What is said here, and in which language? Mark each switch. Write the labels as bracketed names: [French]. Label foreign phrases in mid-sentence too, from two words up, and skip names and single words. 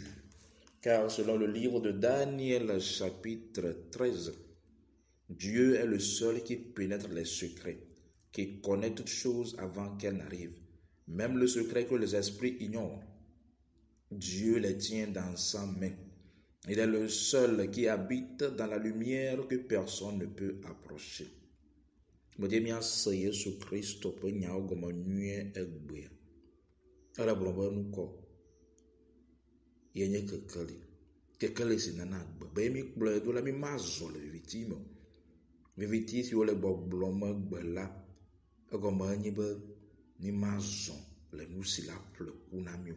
[French] Car selon le livre de Daniel, chapitre 13, Dieu est le seul qui pénètre les secrets, qui connaît toutes choses avant qu'elles n'arrivent, même le secret que les esprits ignorent. Dieu les tient dans sa main. Il est le seul qui habite dans la lumière que personne ne peut approcher. [Ewe] Mede míase Yesu Kristo ƒe nyawo gɔme nyuie egbea. Ele gblɔm be nukɔ yenye kekeli. Kekeli si nana agbe. Be míkplɔe do la mímazɔ le viviti me. Viviti si wole gbɔgblɔm egbe la, egɔme enye be mímazɔ le nu si la ƒle ku na mí o.